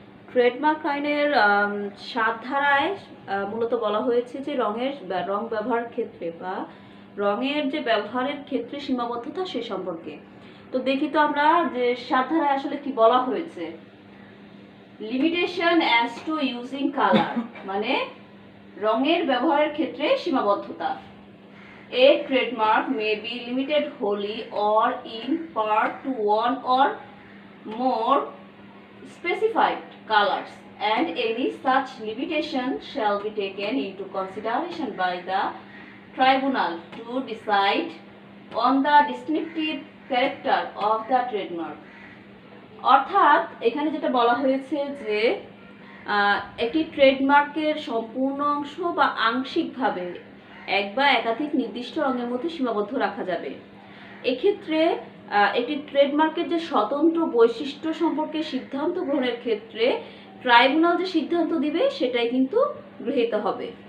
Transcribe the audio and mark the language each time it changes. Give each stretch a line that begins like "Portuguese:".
Bangla: Trademark আইনের 7 ধারায় মূলত বলা হয়েছে যে রং ব্যবহারের ক্ষেত্রে বা রঙের যে ব্যবহারের ক্ষেত্রে সীমাবদ্ধতা সে সম্পর্কে। তো দেখি তো আমরা যে 7 ধারায় আসলে কি বলা হয়েছে।
English: limitation as to using colour,
Bangla: মানে রঙের ব্যবহারের ক্ষেত্রে সীমাবদ্ধতা।
English: A trademark may be limited wholly or in part to one or more specified colors, and any such limitation shall be taken into consideration by the tribunal to decide on the distinctive character of the trademark.
Bangla: অর্থাৎ এখানে যেটা বলা হয়েছে যে একটি ট্রেডমার্কের সম্পূর্ণ অংশ বা আংশিকভাবে এক বা একাধিক নির্দিষ্ট রঙের মধ্যে সীমাবদ্ধ রাখা যাবে। এক্ষেত্রে একটি ট্রেডমার্কের যে স্বতন্ত্র বৈশিষ্ট্য সম্পর্কে সিদ্ধান্ত গ্রহণের ক্ষেত্রে ট্রাইব্যুনাল যে সিদ্ধান্ত দিবে সেটাই কিন্তু গৃহীত হবে।